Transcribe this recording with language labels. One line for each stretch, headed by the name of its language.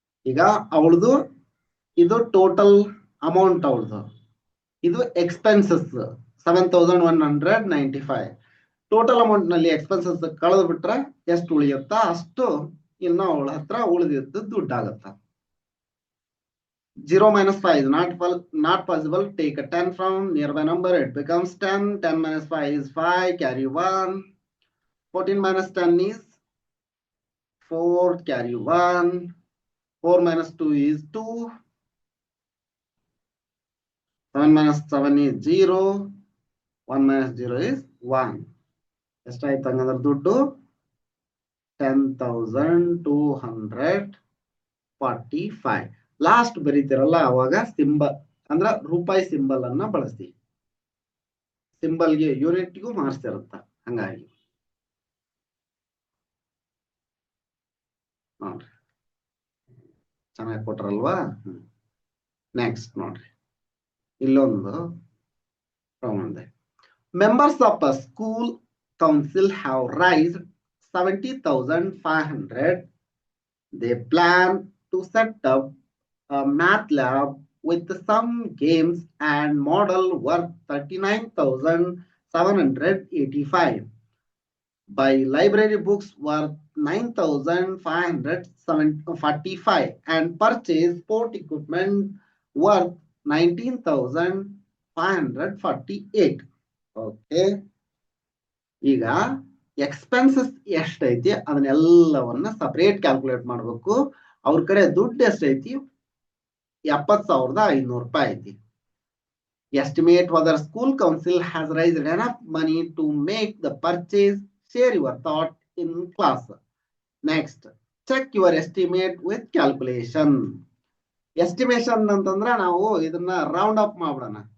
Kannada: ಈಗ ಅವಳದು ಇದು ಟೋಟಲ್ ಅಮೌಂಟ್, ಅವಳದು ಇದು ಎಕ್ಸ್ಪೆನ್ಸಸ್ 7,195. ಟೋಟಲ್ ಅಮೌಂಟ್ ನಲ್ಲಿ ಎಕ್ಸ್ಪೆನ್ಸಸ್ ಕಳೆದು ಬಿಟ್ರೆ ಎಷ್ಟು ಉಳಿಯುತ್ತಾ ಅಷ್ಟು ಇನ್ನು ಅವಳ ಹತ್ರ ಉಳಿದಿದ್ದು ದುಡ್ಡು ಆಗತ್ತ.
English: 0 minus 5 is not possible. Take a 10 from nearby number, it becomes 10. 10 minus 5 is 5, carry 1. 14 minus 10 is 4, carry 1. 4 minus 2 is 2. 7 minus 7 is 0. 1 minus 0 is 1.
Kannada: ಎಷ್ಟಾಯ್ತು ಹಂಗಂದ್ರೆ ದುಡ್ಡು? 10,245. ಲಾಸ್ಟ್ ಬರೀತಿರಲ್ಲ ಅವಾಗ ಸಿಂಬಲ್ ಅಂದ್ರ ರೂಪಾಯಿ ಸಿಂಬಲ್ ಅನ್ನ ಬಳಸ್ತಿ. ಸಿಂಬಲ್ಗೆ ಯೂನಿಟ್ಗೂ ಮಾರ್ಕ್ಸ್ ಹಂಗಾಗಿ ನೋಡ್ರಿ ಚೆನ್ನಾಗಿ ಕೊಟ್ರಲ್ವಾ. ನೆಕ್ಸ್ಟ್ ನೋಡ್ರಿ, ಇಲ್ಲೊಂದು ಪ್ರಮಾಣ.
English: Members of a school council have raised 70,500. They plan to set up a math lab with some games and model worth 39,785. Buy library books worth 9,545 and purchase sport equipment worth 19,548. Okay.
Kannada: ಈಗ expenses ಎಷ್ಟೈತಿ ಅದನ್ನೆಲ್ಲವನ್ನ separate calculate ಮಾಡಬೇಕು. ಅವ್ರ ಕಡೆ ದುಡ್ಡು ಎಷ್ಟೈತಿ? 70,500 ರೂಪಾಯಿ ಐತಿ.
English: Estimate whether school council has raised enough money to make the purchase. Share your thought in class. Next, check your estimate with calculation.
Kannada: Estimation ಅಂತಂದ್ರೆ ನಾವು ಇದನ್ನ ರೌಂಡ್ ಅಪ್ ಮಾಡ್ಬಿಡೋಣ.